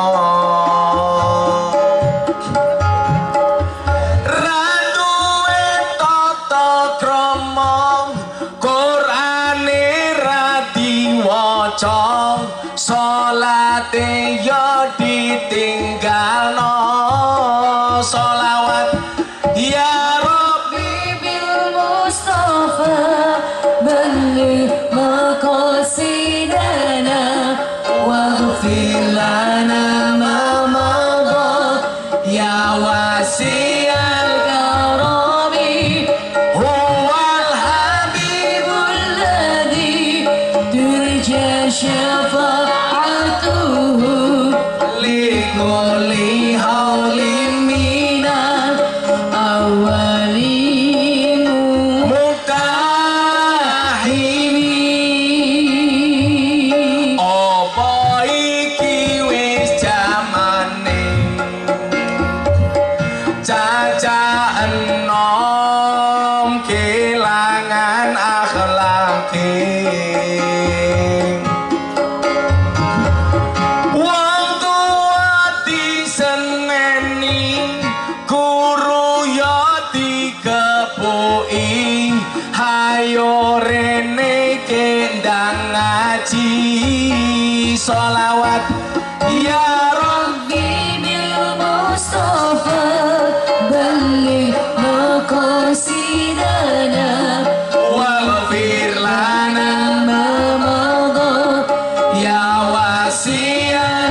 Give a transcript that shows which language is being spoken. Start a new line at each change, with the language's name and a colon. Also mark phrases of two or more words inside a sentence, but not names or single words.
Javanese: randuwe tata krama Qur'ane ra diwaca salate yo ditinggalno sholawat.
Arabic: يا رب بالمصطفى بلغ مقاصدنا واغفر لنا ما مضى يا واسع الكرم هو الحبيب الذي ترجى شفاعته لكل هول من الأولين مقتحمين.
Javanese: Apa iki wis jamane caca enom kelangan akhlake wong tua diseneni guru yo dikepuki hayo rene kendang ngaji sholawat.
Arabic: يا رب بالمصطفى بلغ مقاصدنا واغفر لنا ما مضى يا واسع